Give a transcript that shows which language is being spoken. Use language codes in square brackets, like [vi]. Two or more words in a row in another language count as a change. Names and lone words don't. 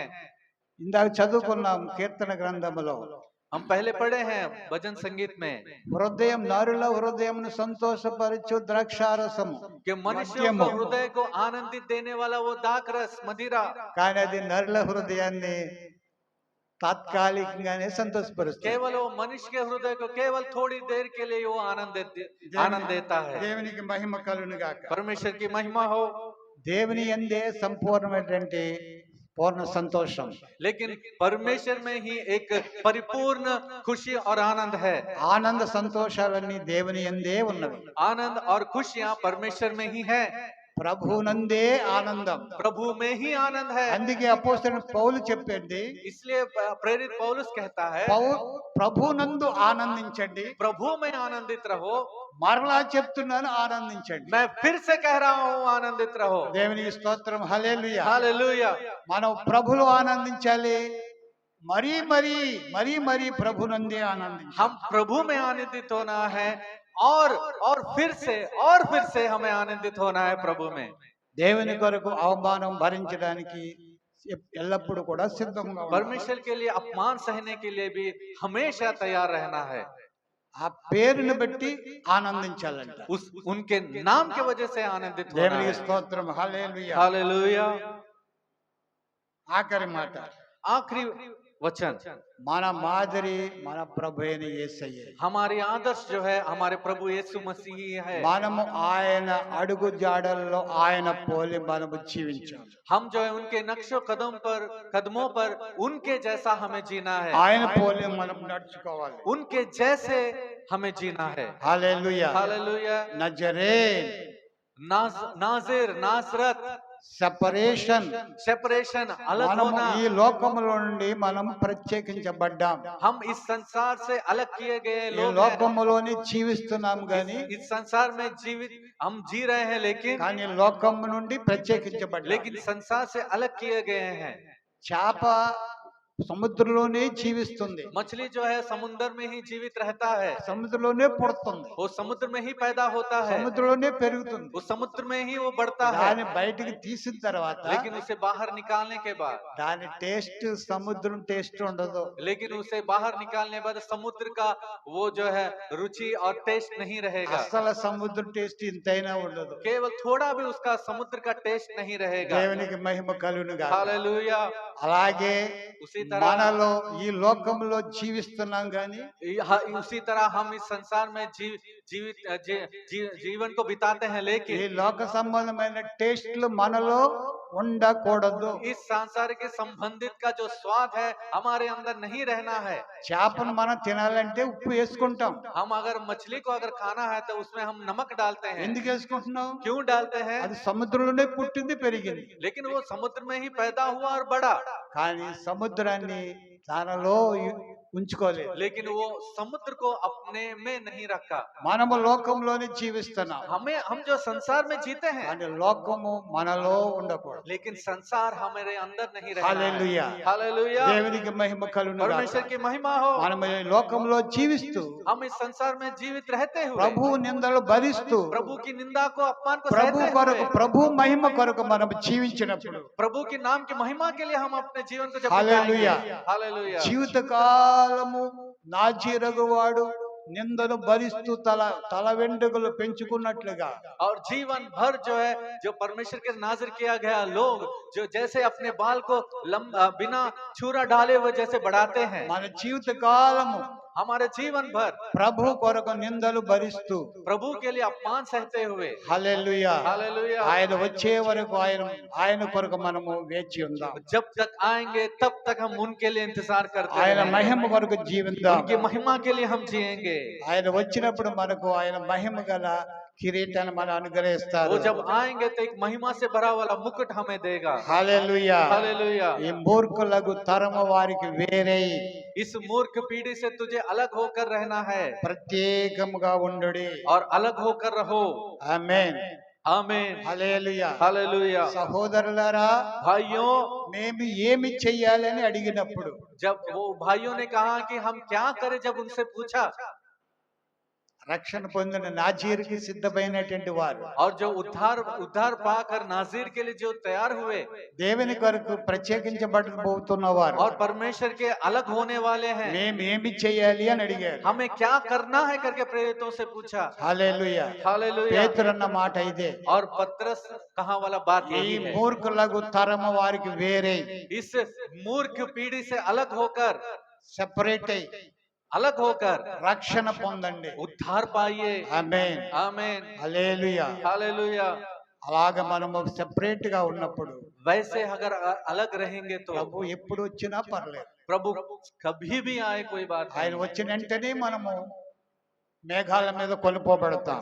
[te] ఇందాక చదువుకున్నాం కీర్తన గ్రంథములో, [hi] हम पहले पढ़े हैं भजन संगीत में [te] హృదయం నరుల హృదయమును సంతోషపరచు ద్రాక్షారసము [hi] कि मनुष्यों को हृदय को आनंदित देने वाला वो दाखरस मदिरा, [te] కానీ అది నరుల హృదయాన్ని తాత్కాలికంగానే సంతోషపరుస్తుంది. [hi] केवल वो मनुष्य के हृदय को केवल थोड़ी देर के लिए वो आनंद देता है। [te] దేవునికి మహిమ కలుగును గాక. [hi] परमेश्वर की महिमा हो। [te] దేవుని యందే సంపూర్ణమైనటువంటి పూర్ణ సంతోషం. [hi] लेकिन परमेश्वर में ही एक परिपूर्ण खुशी और आनंद है। [te] ఆనంద సంతోషాలన్నీ దేవుని యందే ఉన్నవి. [hi] आनंद और खुशियां परमेश्वर में ही है। [te] ప్రభునందే ఆనందం. [hi] प्रभु में ही आनंद है। [te] అందుకే అపోస్తలుడు పౌలు చెప్పింది, [hi] इसलिए प्रेरित पौलुस कहता है, [te] ప్రభునందు ఆనందించండి. [hi] प्रभु में आनंदित रहो। [te] మరలా చెప్తున్నాను, ఆనందించండి. [hi] मैं फिर से कह रहा हूँ आनंदित रहो। [te] దేవునికి స్తోత్రం. హల్లెలూయా. [hi] हालेलुया। [te] మనం ప్రభులో ఆనందించాలి. మరీ మరీ మరీ మరీ ప్రభునందే ఆనందించాలి. [hi] हम प्रभु में आनंदित होना है और फिर से हमें आनंदित होना है प्रभु में। [te] దేవుని కొరకు అవమానం భరించడానికి ఎల్లప్పుడూ కూడా సిద్ధంగా ఉండాలి. [hi] परमेश्वर के लिए अपमान सहने के लिए भी हमेशा तैयार रहना है। [te] ఆ పేరును బట్టి ఆనందించాలంట. [hi] उनके नाम की वजह से आनंदित होना [te] దేవునికి [hi] है। [te] స్తోత్రం. హల్లెలూయా. [hi] हालेलुया। [te] ఆఖరి మాట, [hi] आखिरी वचन, [te] మన మాదిరి మన ప్రభు అయిన యేసయ్యే. [hi] हमारी आदर्श जो है हमारे प्रभु यीशु मसीह ही है। [te] మనము ఆయన అడుగు జాడల్లో ఆయన పోలి మనము జీవించాలి. [hi] हम जो है उनके नक्शो कदमों पर उनके जैसा हमें जीना है। [te] ఆయన పోలి మనం నడుచుకోవాలి. [hi] उनके जैसे हमें जीना है। [te] హల్లెలూయా. [hi] हालेलुया। [te] నజరేన్, [hi] नाजिर, नासरत, सेपरेशन, अलग [te] మనము [hi] होना। [te] ఈ లోకములో నుండి మనం ప్రత్యేకించబడ్డాం. [hi] हम इस संसार से अलग किए गए [te] ఈ [hi] लोग हैं। [te] లోకములోని జీవిస్తున్నాం గాని, [hi] इस संसार में जीवित हम जी रहे हैं, [te] కానీ లోకము నుండి ప్రత్యేకించబడ్డాం. [hi] लेकिन संसार से अलग किए गए हैं। [te] చేప సముద్రంలోనే జీవిస్తుంది, [hi] मछली जो है समुद्र में ही जीवित रहता है। [te] సముద్రంలోనే పుడుతుంది, [hi] वो समुद्र में ही पैदा होता है, [te] సముద్రంలోనే పెరుగుతుంది. [hi] वो समुद्र में ही वो बढ़ता है। [te] దాన్ని బయటికి తీసిన తర్వాత [hi] लेकिन उसे बाहर निकालने के बाद, [te] దాని టేస్ట్ సముద్రం టేస్ట్ ఉండదు. [hi] लेकिन उसे बाहर निकालने बाद समुद्र का वो जो है रुचि और टेस्ट नहीं रहेगा। [te] అసలు సముద్ర టేస్ట్ ఇంతైనా ఉండదు. [hi] केवल थोड़ा भी उसका समुद्र का टेस्ट नहीं रहेगा। [te] దేవునికి మహిమ కలుగును గాక. [hi] हालेलुया। [te] అలాగే [hi] उसी तरह [te] మనలో ఈ లోకంలో జీవిస్తున్నాం గాని [hi] उसी तरह हम इस संसार में जीवन को बिताते हैं, [te] ఈ [hi] लेकिन [te] లోక సంబంధమైన టేస్ట్లు మనలో ఉండకూడదు. [hi] इस सांसार के संबंधित का जो स्वाद है हमारे अंदर नहीं रहना है। [te] చేపను మనం తినాలంటే ఉప్పు వేసుకుంటాం. [hi] हम अगर मछली को अगर खाना है तो उसमें हम नमक डालते हैं। [te] ఎందుకు వేసుకుంటున్నాం? [hi] क्यों डालते हैं? [te] అది సముద్రంలోనే పుట్టింది, పెరిగింది. [hi] लेकिन वो समुद्र में ही पैदा हुआ और बढ़ा, [te] కానీ సముద్రాన్ని తనలో ఉంచుకోలేదు. [hi] लेकिन वो समुद्र को अपने में नहीं रखा। [te] మనము లోకంలోనే జీవిస్తున్నాం, [hi] हम जो संसार में जीते हैं, [te] కానీ లోకము మనలో ఉండకూడదు. [hi] लेकिन संसार हमारे अंदर नहीं रहना है। [te] హల్లెలూయా. [hi] हालेलुया, [te] దేవునికి మహిమ కలుగును గాక. [hi] परमेश्वर की महिमा हो। [te] మనం ఈ లోకంలో జీవిస్తూ [hi] हम इस संसार में जीवित रहते हुए [te] ప్రభు నిందలు భరిస్తూ [hi] प्रभु की निंदा को, अपमान को [te] ప్రభు [hi] सहते [te] కొరకు, [hi] हुए, [te] ప్రభు మహిమ కొరకు మనం జీవించినప్పుడు [hi] प्रभु के नाम की महिमा के लिए हम अपने जीवन को जब हालेलुया। बिताएंगे, हालेलुया, [te] జీవితకాలము నాజీరగువాడు నిందను భరిస్తూ తల వెంట్రుకలు పెంచుకున్నట్లుగా [hi] और जीवन भर जो है, जो परमेश्वर के नाज़िर किया गया लोग जो जैसे अपने बाल को बिना छुरा डाले हुए जैसे बढ़ाते हैं, [te] మన జీవితకాలము [hi] हमारे जीवन भर [te] ప్రభు కొరకు నిందలు భరిస్తూ [hi] प्रभु के लिए अपमान सहते हुए, [te] హల్లెలూయా, [hi] हालेलुया, [te] ఆయన వచ్చే వరకు ఆయన కొరకు మనము వేచి ఉందాం. [hi] जब तक आएंगे तब तक हम उनके लिए इंतजार करते [te] ఆయన [hi] हैं, [te] మహిమ కొరకు జీవిద్దాం. [hi] उनकी महिमा के लिए हम जिएंगे। [te] ఆయన వచ్చినప్పుడు మనకు ఆయన మహిమ గల కిరీటాన్ని మనం అనుగ్రహిస్తారు. [hi] वो जब आएंगे तो एक महिमा से भरा वाला मुकुट हमें देगा। [te] హల్లెలూయా. [hi] हालेलुया, [te] ఈ మూర్ఖులకు తరము వారికి వేరే [hi] इस मूर्ख पीढ़ी से तुझे अलग होकर रहना है [te] ప్రత్యేకముగా ఉండుడి. [hi] और अलग होकर रहो। [te] ఆమేన్. [hi] आमीन, [te] హల్లెలూయా. [hi] हालेलुया। [te] సహోదరులారా, [hi] भाइयों, [te] మేము ఏమి చెయ్యాలని అడిగినప్పుడు [hi] जब वो भाइयों ने कहा कि हम क्या करें, जब उनसे पूछा, [te] రక్షణ పొందిన నాజీరుకి సిద్ధమైనటువంటి వారు, [hi] और जो उद्धार पाकर नाज़ीर के लिए जो तैयार हुए [te] దేవుని కొరకు ప్రత్యేకించబడబోతున్నవారు, [hi] और परमेश्वर के अलग होने वाले हैं, [te] మేము ఏమి చెయ్యాలి అని అడిగారు. [hi] हमें क्या करना है करके प्रेरितों से पूछा। [te] హల్లెలూయా. [hi] हालेलुया, [te] పేతురు అన్న మాట ఇదే. [hi] और पतरस कहा वाला बात [te] ఈ [hi] यही है, [te] మూర్ఖులకు తరము వారికి వేరే [hi] इस मूर्ख पीढ़ी से अलग होकर, [te] సెపరేట్ అయి [hi] अलग होकर [te] రక్షణ పొందండి. [hi] उद्धार पाइए। [te] ఆమేన్. [hi] आमीन, [te] హల్లెలూయా. [hi] हालेलुया। [te] అలాగ మనము సెపరేట్ గా ఉన్నప్పుడు [hi] वैसे अगर अलग रहेंगे तो [te] ప్రభు ఎప్పుడు వచ్చినా పర్లేదు. [hi] प्रभु कभी भी आए कोई बात [te] ఆయన [hi] नहीं, [te] వచ్చిన వెంటనే మనము మేఘాల మీద కొనుక్కోబడతాం.